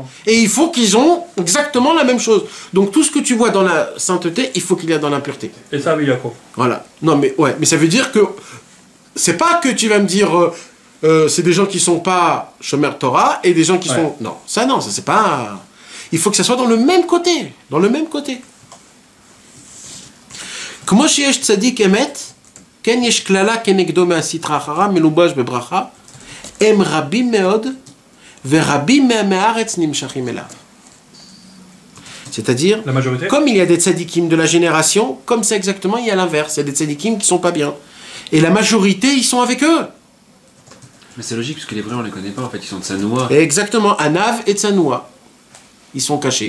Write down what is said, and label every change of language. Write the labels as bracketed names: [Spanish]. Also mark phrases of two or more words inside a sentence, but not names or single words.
[French] Et il faut qu'ils ont exactement la même chose. Donc tout ce que tu vois dans la sainteté, il faut qu'il y ait dans l'impureté. Et ça, oui, Yaakov. Voilà. Non, mais ouais, mais ça veut dire que c'est pas que tu vas me dire, c'est des gens qui sont pas [Hebrew] שומר תורה [French] et des gens qui sont. Non, ça c'est pas. Il faut que ça soit dans le même côté. Dans le même côté. [Hebrew] כמו שיש צדיק אמת, כן יש כללה כנגדו מהסטרא אחרא, מלובש בברכה, הם רבים מאוד, ורבים מהארץ נמשכים אליו. [French] C'est-à-dire, comme il y a des tzadikim de la génération, comme c'est exactement, il y a l'inverse. Il y a des tzadikim qui sont pas bien. Et la majorité, ils sont avec eux. Mais c'est logique, parce que les vrais, on les connaît pas, en fait, ils sont de Sanoua. Exactement, Anav et Tsanoua. Ils sont cachés.